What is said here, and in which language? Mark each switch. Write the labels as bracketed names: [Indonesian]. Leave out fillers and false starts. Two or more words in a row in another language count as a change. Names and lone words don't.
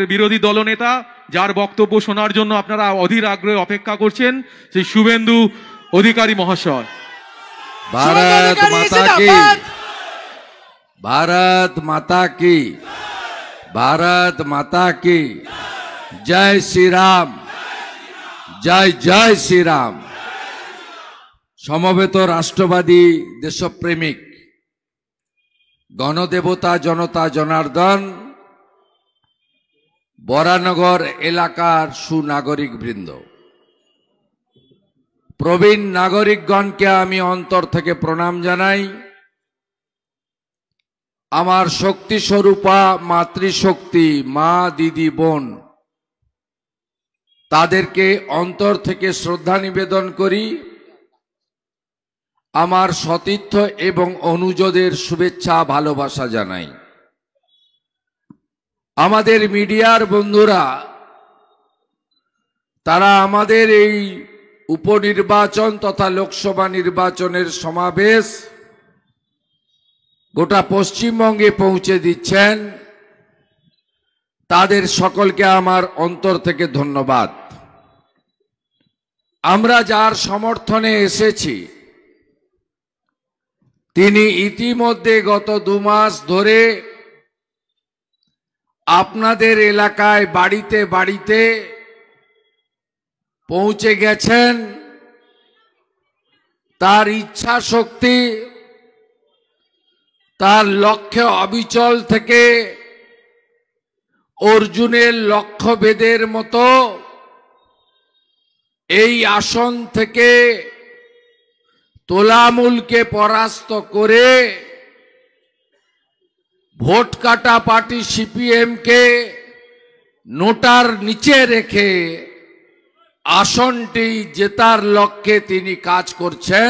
[Bangla] বিরোধী দলনেতা, যার বক্তব্য শোনার জন্য আপনারা অধীর আগ্রহে অপেক্ষা করছেন, সেই শুভেন্দু অধিকারী মহাশয়। [Hindi] भारत माता की, भारत माता की, भारत माता की जय श्री राम, जय जय श्री राम। [Bangla] সমবেত রাষ্ট্রবাদী দেশপ্রেমিক গণদেবতা জনতা জনার্দন বরানগর এলাকার সুনাগরিক বৃন্দ, প্রবীণ নাগরিকগণ কে আমি অন্তর থেকে প্রণাম জানাই। আমার শক্তি স্বরূপা মাতৃশক্তি মা দিদি বোন তাদেরকে অন্তর থেকে শ্রদ্ধা নিবেদন করি। আমার সতীর্থ এবং অনুজদের শুভেচ্ছা ভালোবাসা জানাই। আমাদের মিডিয়ার বন্ধুরা তারা আমাদের এই উপনির্বাচন তথা লোকসভা নির্বাচনের সমাবেশ গোটা পশ্চিমবঙ্গে পৌঁছে দিচ্ছেন, তাদের সকলকে আমার অন্তর থেকে ধন্যবাদ। আমরা যার সমর্থনে এসেছি তিনি ইতিমধ্যে গত 2 মাস ধরে আপনাদের এলাকায় বাড়িতে বাড়িতে পৌঁছে গেছেন। তার ইচ্ছা শক্তি তার লক্ষ্য অবিচল থেকে অর্জুনের লক্ষ্য ভেদের মতো এই আসন থেকে তোলামূলকে পরাস্ত করে ভোট কাটা পার্টি সিপিএম के নোটার নিচে রেখে আসনটি জেতার লক্ষ্যে তিনি কাজ করছেন।